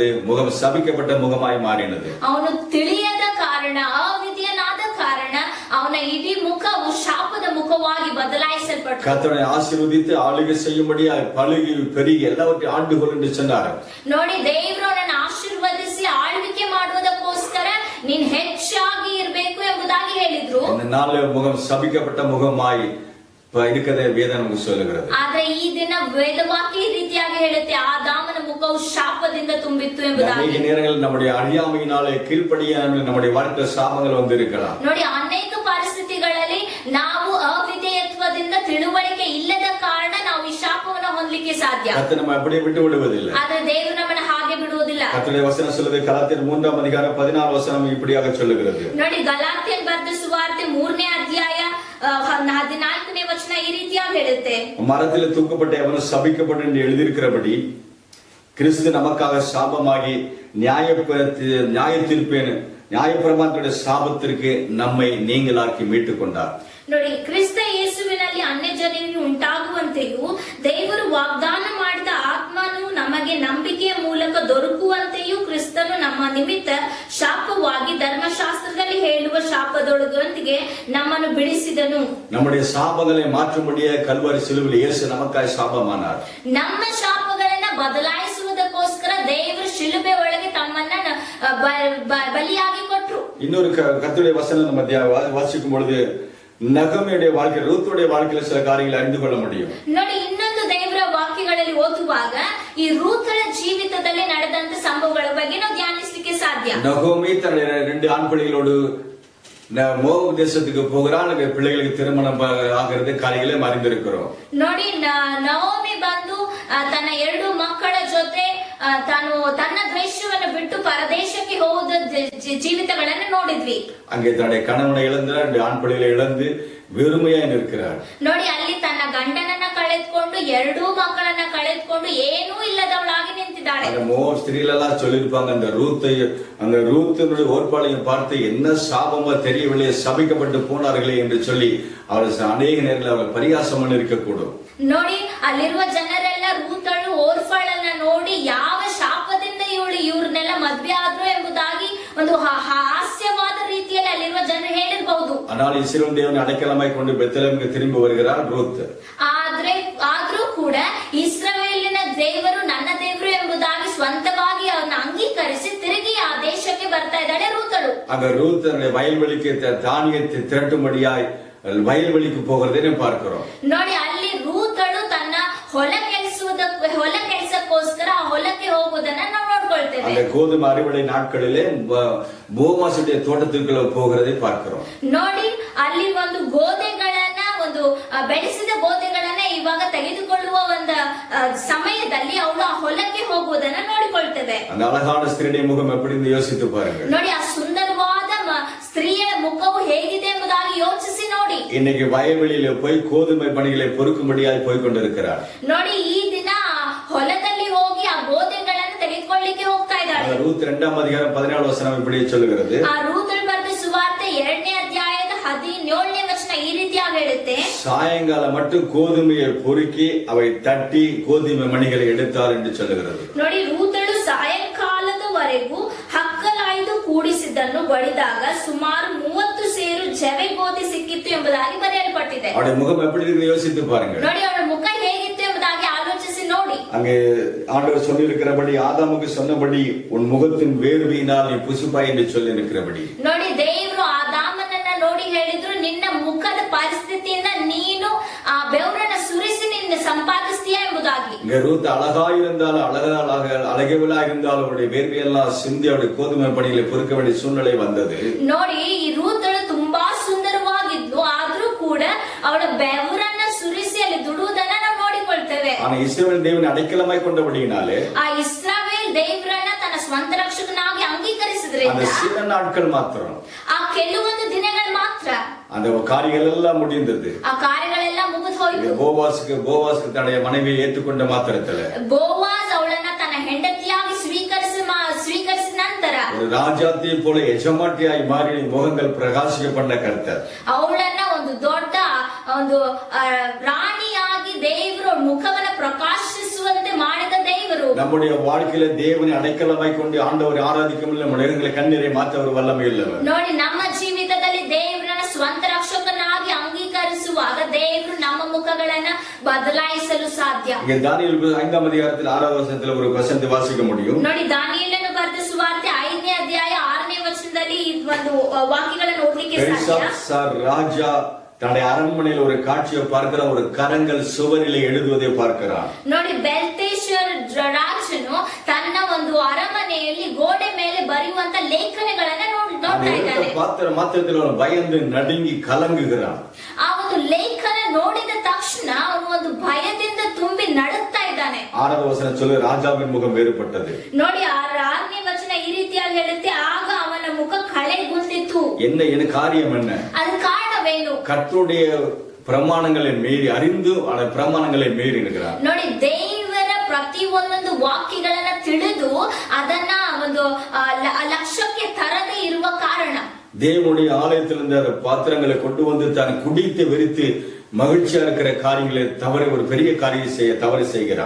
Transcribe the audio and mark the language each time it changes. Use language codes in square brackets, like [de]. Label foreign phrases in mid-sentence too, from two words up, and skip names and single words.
[ta] முகம் சபிக்கப்பட்ட முகமாய் மாறினது. [kn] ಅವನು ತಿಳಿಯದ ಕಾರಣ, ಅವಿದ್ಯನಾದ ಕಾರಣ ಅವನ ಇಡೀ ಮುಖವು ಶಾಪದ ಮುಖವಾಗಿ ಬದಲಾಯಿಸಲ್ಪಟ್ಟು, [ta] கர்த்தரை ஆசீர்வதித்து ஆளுகை செய்யும்படியாய் பழுகி பெருகி எல்லாவற்றையும் ஆண்டுகொள் என்று சொன்னார். [kn] ನೋಡಿ, ದೇವರು ಅವನನ್ನು ಆಶೀರ್ವದಿಸಿ ಆಳ್ವಿಕೆ ಮಾಡುವುದಕ್ಕೋಸ್ಕರ ನೀನ್ ಹೆಚ್ಚಾಗಿ ಇರಬೇಕು ಎಂಬುದಾಗಿ ಹೇಳಿದ್ರು. [ta] இந்த நாளில் முகம் சபிக்கப்பட்ட முகமாய் இருக்கிறதை வேதம் நமக்கு சொல்லுகிறது. [kn] ಆದ್ರೆ ಈ ದಿನ ವೇದವಾಕ್ಯ ಈ ರೀತಿಯಾಗಿ ಹೇಳುತ್ತೆ, ಆದಾಮನ ಮುಖವು ಶಾಪದಿಂದ ತುಂಬಿತ್ತು ಎಂಬುದಾಗಿ. [ta] அநேக நேரங்களில் நம்முடைய அறியாமையினாலே, கீழ்ப்படியாமல் நம்முடைய வாழ்க்கையில் சாபங்கள் வந்திருக்கலாம். [kn] ನೋಡಿ, ಅನೇಕ ಪರಿಸ್ಥಿತಿಗಳಲ್ಲಿ ನಾವು ಅವಿಧೇಯತ್ವದಿಂದ ತಿಳುವಳಿಕೆ ಇಲ್ಲದ ಕಾರಣ ನಾವು ಈ ಶಾಪವನ್ನು ಹೊಂದಲಿಕ್ಕೆ ಸಾಧ್ಯ. [ta] கர்த்தர் நம்ம அப்படியே விட்டு விடுவதில்லை. [kn] ಆದ್ರೆ ದೇವರು ನಮ್ಮನ್ನು ಹಾಗೆ ಬಿಡುವುದಿಲ್ಲ. [ta] கர்த்தருடைய வசனம் சொல்லுது, கலாத்தியர் 3ஆம் அதிகாரம் 14 வசனம் இப்படியாக சொல்லுகிறது. [kn] ನೋಡಿ, ಗಲಾತ್ಯನ್ ಬರೆದ ಸುವಾರ್ತೆ 3ನೇ ಅಧ್ಯಾಯ 14ನೇ ವಚನ ಈ ರೀತಿಯಾಗಿ ಹೇಳುತ್ತೆ, [ta] மரத்தில் தூக்கப்பட்ட எவனும் சபிக்கப்பட்டு என்று எழுதியிருக்கிறபடி கிறிஸ்து நமக்காக சாபமாகி நியாயப்பிரமாணத்துடைய சாபத்திற்கு நம்மை நீங்களாக்கி மீட்டுக் கொண்டார். [kn] ನೋಡಿ, ಕ್ರಿಸ್ತ ಯೇಸುವಿನಲ್ಲಿ ಅನ್ಯ ಜನರಿಗೆ ಉಂಟಾಗುವಂತೆಯೂ ದೇವರು ವಾಗ್ದಾನ ಮಾಡಿದ ಆತ್ಮನು ನಮಗೆ ನಂಬಿಕೆಯ ಮೂಲಕ ದೊರಕುವಂತೆಯೂ ಕ್ರಿಸ್ತನು ನಮ್ಮ ನಿಮಿತ್ತ ಶಾಪವಾಗಿ ಧರ್ಮಶಾಸ್ತ್ರದಲ್ಲಿ ಹೇಳುವ ಶಾಪದೊಳಗೊಂದಿಗೆ ನಮ್ಮನ್ನು ಬಿಡಿಸಿದನು. [ta] நம்முடைய சாபங்களை மாற்றும்படியாக கல்வாரி சிலுவையில் இயேசு நமக்காய் சாபமானார். [kn] ನಮ್ಮ ಶಾಪಗಳನ್ನ ಬದಲಾಯಿಸುವುದಕ್ಕೋಸ್ಕರ ದೇವರು ಶಿಲುಬೆ ಒಳಗೆ ತಮ್ಮನ್ನ ಬಲಿಯಾಗಿ ಕೊಟ್ರು. [ta] இன்னொரு கர்த்தருடைய வசனம் நம்ம வாசிக்கும் பொழுது நகமியுடைய வாழ்க்கை, ரூத்துடைய வாழ்க்கையில சில காரியங்களை அறிந்து கொள்ள முடியும். [kn] ನೋಡಿ, ಇನ್ನೊಂದು ದೇವರ ವಾಕ್ಯಗಳಲ್ಲಿ ಓದುವಾಗ ಈ ರೂತರ ಜೀವಿತದಲ್ಲಿ ನಡೆದಂತ ಸಂಭವಗಳ ಬಗ್ಗೆ ನಾವು ಧ್ಯಾನಿಸಲಿಕ್ಕೆ ಸಾಧ್ಯ. [ta] நகோமி தன்னுடைய 2 ஆண் பிள்ளைகளோடு மோவாப் தேசத்துக்கு போகிறான். பிள்ளைகளுக்கு திருமணம் ஆகிறது காரியங்களே அறிந்திருக்கிறோம். [kn] ನೋಡಿ, ನವೋಮಿ ಬಂದು ತನ್ನ 2 ಮಕ್ಕಳ ಜೊತೆ ತಾನು ತನ್ನ ದೇಶವನ್ನು ಬಿಟ್ಟು ಪರದೇಶಕ್ಕೆ ಹೋದ ಜೀವಿತಗಳನ್ನು ನೋಡಿದ್ವಿ. [ta] அங்கே தன்னுடைய கணவனை இழந்தார், 2 ஆண் பிள்ளைகளை இழந்து வெறுமையாய் நிற்கிறார். [kn] ನೋಡಿ, ಅಲ್ಲಿ ತನ್ನ ಗಂಡನನ್ನ ಕಳೆದುಕೊಂಡು 2 ಮಕ್ಕಳನ್ನ ಕಳೆದುಕೊಂಡು ಏನೂ ಇಲ್ಲದವಳಾಗಿ ನಿಂತಿದ್ದಾಳೆ. [ta] அந்த மோவாப் ஸ்திரீகள் எல்லாம் சொல்லிருப்பாங்க, அந்த ரூத்தினுடைய ஓர்பாளையும் பார்த்து என்ன சாபமா தெரியவில்லை, சபிக்கப்பட்டு போனார்களே என்று சொல்லி அவர் அநேக நேரத்தில் அவர் பரிகாசம் இருக்க கூடும். [kn] ನೋಡಿ, ಅಲ್ಲಿರುವ ಜನರೆಲ್ಲ ರೂತಳು ಓರ್ಫಳನ್ನ ನೋಡಿ ಯಾವ ಶಾಪದಿಂದ ಇವ್ರನ್ನೆಲ್ಲ ಮದ್ವೆ ಆದ್ರು ಎಂಬುದಾಗಿ ಒಂದು ಹಾಸ್ಯವಾದ ರೀತಿಯಲ್ಲಿ ಅಲ್ಲಿರುವ ಜನರು ಹೇಳಿರಬಹುದು. [ta] ஆனால் இஸ்ரவேல் தேவனை அடைக்கலமாய் கொண்டு பெத்லெஹேமுக்கு திரும்பி வருகிறார் ரூத். [kn] ಆದ್ರೂ ಕೂಡ ಇಸ್ರಾಯೇಲಿನ ದೇವರು ನನ್ನ ದೇವರು ಎಂಬುದಾಗಿ ಸ್ವಂತವಾಗಿ ಅವನ್ನ ಅಂಗೀಕರಿಸಿ ತಿರುಗಿ ಆ ದೇಶಕ್ಕೆ ಬರ್ತಾ ಇದ್ದಾಳೆ ರೂತಳು. [ta] அங்க ரூத் தன்னுடைய வயல்வெளிக்கு தானியத்தை திரட்டும்படியாய் வயல்வெளிக்கு போகிறதை பார்க்கிறோம். [kn] ನೋಡಿ ಅಲ್ಲಿ ರೂತಳು ತನ್ನ ಹೊಲ ಕೆಲಸಕ್ಕೋಸ್ಕರ ಆ ಹೊಲಕ್ಕೆ ಹೋಗುವುದನ್ನ ನಾವು ನೋಡ್ಕೊಳ್ತೇವೆ. [ta] அந்த கோதுமை அறுவடை நாட்களிலே போவாசுடைய தோட்டத்துக்குள்ள போகிறதை பார்க்கிறோம். [kn] ನೋಡಿ ಅಲ್ಲಿ ಒಂದು ಗೋಧೆಗಳನ್ನ ಒಂದು ಬೆಳೆಸಿದ ಗೋಧೆಗಳನ್ನ ಇವಾಗ ತೆಗೆದುಕೊಳ್ಳುವ ಒಂದು ಸಮಯದಲ್ಲಿ ಅವಳು ಆ ಹೊಲಕ್ಕೆ ಹೋಗುವುದನ್ನ ನೋಡಿಕೊಳ್ತೇವೆ. [ta] அந்த அழகான ஸ்திரீடைய முகம் எப்படி யோசித்து பாருங்கள். [kn] ನೋಡಿ ಆ ಸುಂದರವಾದ ಸ್ತ್ರೀಯ ಮುಖವು ಹೇಗಿದೆ ಎಂಬುದಾಗಿ ಯೋಚಿಸಿ ನೋಡಿ. [ta] இன்னைக்கு வயல்வெளியில போய் கோதுமை பணிகளை பொறுக்கும்படியாய் போய் கொண்டிருக்கிறார். [kn] ನೋಡಿ ಈ ದಿನ ಹೊಲದಲ್ಲಿ ಹೋಗಿ ಆ ಗೋಧೆಗಳನ್ನು ತೆಗೆದುಕೊಳ್ಳಿಕ್ಕೆ ಹೋಗ್ತಾ ಇದ್ದಾಳೆ. [ta] ரூத் 2ஆம் அதிகாரம் 14 வசனம் இப்படி சொல்லுகிறது. [kn] ಆ ರೂತಳು ಬರೆದ ಸುವಾರ್ತೆ 2ನೇ ಅಧ್ಯಾಯದ 17ನೇ ವಚನ ಈ ರೀತಿಯಾಗಿ ಹೇಳುತ್ತೆ. [ta] சாயங்கால மட்டும் கோதுமையை பொறுக்கி அவை தட்டி கோதுமை மணிகளை எடுத்தார் என்று சொல்லுகிறது. [kn] ನೋಡಿ ರೂತಳು ಸಾಯಂಕಾಲದವರೆಗೂ ಹಕ್ಕಲಾಯ್ದು ಕೂಡಿಸಿದ್ದನ್ನು ಬಡಿದಾಗ ಸುಮಾರು 30 ಸೇರು ಜವೆ ಗೋಧಿ ಸಿಕ್ಕಿತ್ತು ಎಂಬುದಾಗಿ ಬರೆಯಲ್ಪಟ್ಟಿದೆ. [ta] அவருடைய முகம் எப்படி இருக்கு யோசித்து பாருங்கள். [kn] ನೋಡಿ ಅವಳ ಮುಖ ಹೇಗಿತ್ತು ಎಂಬುದಾಗಿ ಆಲೋಚಿಸಿ ನೋಡಿ. [ta] அங்கே ஆண்டவர் சொல்லி இருக்கிறபடி ஆதாமுக்கு சொன்னபடி உன் முகத்தின் வேர்வையினால் நீ புசுப்பாய் என்று சொல்லி இருக்கிறபடி. [kn] ನೋಡಿ ದೇವರು ಆದಾಮನನ್ನ ನೋಡಿ ಹೇಳಿದ್ರು ನಿನ್ನ ಮುಖದ ಪರಿಸ್ಥಿತಿಯಿಂದ ನೀನು ಆ ಬೆವರನ್ನ ಸುರಿಸಿ ನಿನ್ನ ಸಂಪಾದಿಸ್ತೀಯ ಎಂಬುದಾಗಿ. [ta] இங்க ரூத் அழகா இருந்தாலும் அழகவிலா இருந்தாலும் அவருடைய வேர்வையெல்லாம் சிந்தி அவருடைய கோதுமை பணிகளை பொறுக்க வேண்டிய சூழ்நிலை வந்தது. [kn] ನೋಡಿ ಈ ರೂತಳು ತುಂಬಾ ಸುಂದರವಾಗಿದ್ಲು, ಆದ್ರೂ ಕೂಡ ಅವಳ ಬೆವರನ್ನ ಸುರಿಸಿ ಅಲ್ಲಿ ದುಡುವುದನ್ನ ನಾವು ನೋಡಿಕೊಳ್ತೇವೆ. [ta] ஆனா இஸ்ரவேல் தேவனை அடைக்கலமாய் கொண்டபடியினாலே [kn] ಆ ಇಸ್ರಾಯೇಲ್ ದೇವರನ್ನ ತನ್ನ ಸ್ವಂತ ರಕ್ಷಕನಾಗಿ ಅಂಗೀಕರಿಸಿದ್ರಿಂದ [ta] அந்த சில நாட்கள் மாத்திரம் [kn] ಆ ಕೆಲವೊಂದು ದಿನಗಳು ಮಾತ್ರ [ta] அந்த காரியங்கள் எல்லாம் முடிந்தது. [kn] ಆ ಕಾರ್ಯಗಳೆಲ್ಲ ಮುಗಿದು ಹೋಯ್ತು. [ta] போவாஸ்க்கு தன்னுடைய மனைவியை ஏற்றுக்கொண்ட மாத்திரத்துல [kn] ಬೋವಾಜ್ ಅವಳನ್ನ ತನ್ನ ಹೆಂಡತಿಯಾಗಿ ಸ್ವೀಕರಿಸಿದ ನಂತರ [ta] ஒரு ராஜாத்தை போல எஜமாட்டியாய் மாறி முகங்கள் பிரகாசிக்க பண்ண கர்த்தர் [kn] ಅವಳನ್ನ ಒಂದು ದೊಡ್ಡ ಒಂದು ರಾಣಿಯಾಗಿ ದೇವರು ಮುಖವನ್ನ ಪ್ರಕಾಶಿಸುವಂತೆ ಮಾಡಿದ ದೇವರು. [ta] நம்முடைய வாழ்க்கையில தேவனை அடைக்கலமாய் கொண்டு ஆண்டவரை ஆராதிக்கும் நம்முடைய கண்ணீரை மாற்றவர் வல்லமை உள்ளவர். [kn] ನೋಡಿ ನಮ್ಮ ಜೀವಿತದಲ್ಲಿ ದೇವರನ್ನ ಸ್ವಂತ ರಕ್ಷಕನಾಗಿ ಅಂಗೀಕರಿಸುವಾಗ ದೇವರು ನಮ್ಮ ಮುಖಗಳನ್ನ ಬದಲಾಯಿಸಲು ಸಾಧ್ಯ. [ta] இங்க தானியேல் 5ஆம் அதிகாரத்தில் 6வது வசனத்துல ஒரு வசனத்தை வாசிக்க முடியும். [kn] ನೋಡಿ ದಾನಿಯೇಲನು ಬರೆದ ಸುವಾರ್ತೆ 5ನೇ ಅಧ್ಯಾಯ 6ನೇ ವಚನದಲ್ಲಿ ಈ ಒಂದು ವಾಕ್ಯಗಳನ್ನು ಓದಲಿಕ್ಕೆ ಸಾಧ್ಯ. [ta] ராஜா தன்னுடைய அரண்மனையில் ஒரு காட்சியை பார்க்கிற ஒரு கரங்கள் சுவரிலே எழுதுவதை பார்க்கிறார். [kn] ನೋಡಿ ಬೆಲ್ತೇಶರ್ ರಾಜನು ತನ್ನ ಒಂದು ಅರಮನೆಯಲ್ಲಿ ಗೋಡೆ ಮೇಲೆ ಬರೆಯುವಂತ ಲೇಖನಗಳನ್ನ ನೋಡ್ತಾ ಇದ್ದಾನೆ. ಮಾತ್ರದಲ್ಲಿ ಅವನು [ta] பயந்து நடுங்கி கலங்குகிறான். [kn] ಆ ಒಂದು ಲೇಖನ ನೋಡಿದ ತಕ್ಷಣ ಅವನು ಒಂದು ಭಯದಿಂದ ತುಂಬಿ ನಡುತ್ತಾ ಇದ್ದಾನೆ. [ta] 6வது வசனம் சொல்லுது ராஜாவின் முகம் வேறுபட்டது. [kn] ನೋಡಿ 6ನೇ ವಚನ ಈ ರೀತಿಯಾಗಿ ಹೇಳುತ್ತೆ, ಆಗ ಅವನ ಮುಖ ಕಳೆಗುಂದಿತು. [ta] என்ன காரியம் என்ன? [kn] ಅದು ಕಾರಣವೇನು? [ta] கர்த்தருடைய பிரமாணங்களை மீறி அறிந்து பிரமாணங்களை மீறி இருக்கிறார். [kn] ನೋಡಿ ದೇವರ ಪ್ರತಿ ಒಂದೊಂದು ವಾಕ್ಯಗಳನ್ನ ತಿಳಿದು ಅದನ್ನ ಒಂದು ಲಕ್ಷ್ಯಕ್ಕೆ ತರದೇ ಇರುವ ಕಾರಣ [ta] தேவனுடைய ஆலயத்திலிருந்து அந்த பாத்திரங்களை கொண்டு வந்து தான் குடித்து வெறித்து மகிழ்ச்சியா இருக்கிற காரியங்களை தவறு ஒரு பெரிய காரியம் தவறு செய்கிறார்.